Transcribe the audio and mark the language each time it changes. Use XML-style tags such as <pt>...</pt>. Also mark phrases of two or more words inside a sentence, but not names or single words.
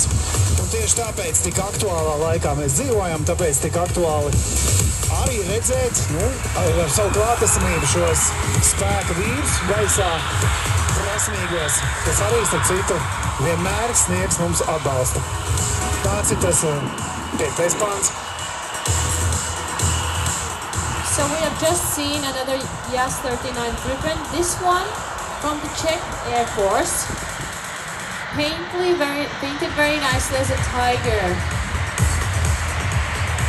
<lv>Un tieši tāpēc tik aktuālā laikā mēs dzīvojam, tāpēc tik aktuāli arī redzēt, ar savu klātesamību šos spēka vīrus gaisā, prasmīgos, kas arī, starp citu, vienmēr sniegs mums atbalstu. Tāds ir tas 5. pāns.</lv> <en>So we have just seen another Yas-39 Gripen. This one from the Czech Air Force. Painted very nicely as a tiger.</en>